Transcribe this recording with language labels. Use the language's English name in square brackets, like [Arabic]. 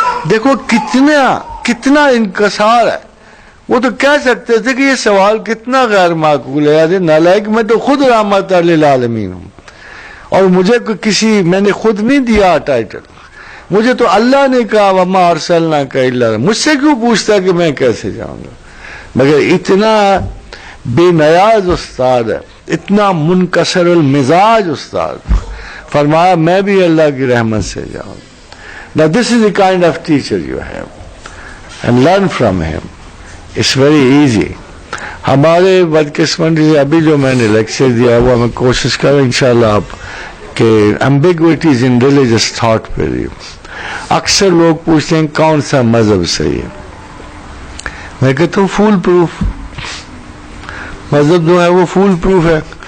[Urdu] دیکھو کتنا انکسار ہے. وہ تو کہہ سکتے تھے کہ یہ سوال کتنا غیر معقول ہے، یار نالائق، میں تو خود رحمت للعالمین ہوں، اور مجھے میں نے خود نہیں دیا ٹائٹل، مجھے تو اللہ نے کہا [Arabic] وما ارسلناک الا، [Urdu] مجھ سے کیوں پوچھتا کہ میں کیسے جاؤں گا. مگر اتنا بے نیاز استاد ہے، اتنا منکسر المزاج استاد، فرمایا میں بھی اللہ کی رحمت سے جاؤں. [English] Now this is the kind of teacher you have, and learn from him. It's very easy. [Urdu] ہمارے بدقسمتی سے ابھی جو میں نے لیکچر دیا وہ میں کوشش کروں انشاءاللہ آپ کہ [English] ambiguities in religious thought [Urdu] پہ رہی. اکثر لوگ پوچھتے ہیں کون سا مذہب صحیح ہے، میں کہتا ہوں فول پروف مذہب جو ہے وہ فول پروف ہے.